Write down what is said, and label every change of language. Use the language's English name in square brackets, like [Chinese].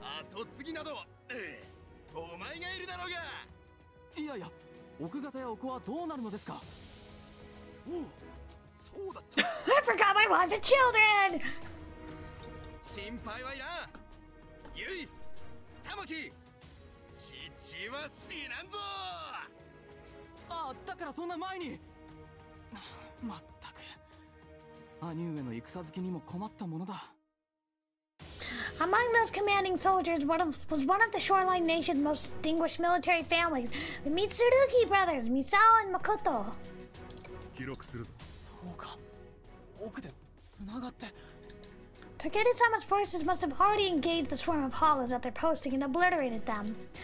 [Japanese] 後継ぎなど、お前がいるだろうが。いやいや、奥方やお子はどうなるのですか。おう、そうだった。 [English] I forgot my wife and children! [Japanese] 心配はいらん。ゆい、玉木、父は死なんぞ。ああ、だからそんな前に。まったく、兄上の戦好きにも困ったものだ。 [English] Among those commanding soldiers was one of the shoreline nation's most distinguished military families, the Mitsurugi brothers, Misao and Makoto. [Japanese] 記録するぞ。そうか。奥で繋がって。 [English] Takeda-sama's forces must have already engaged the swarm of hollows at their posting and obliterated them.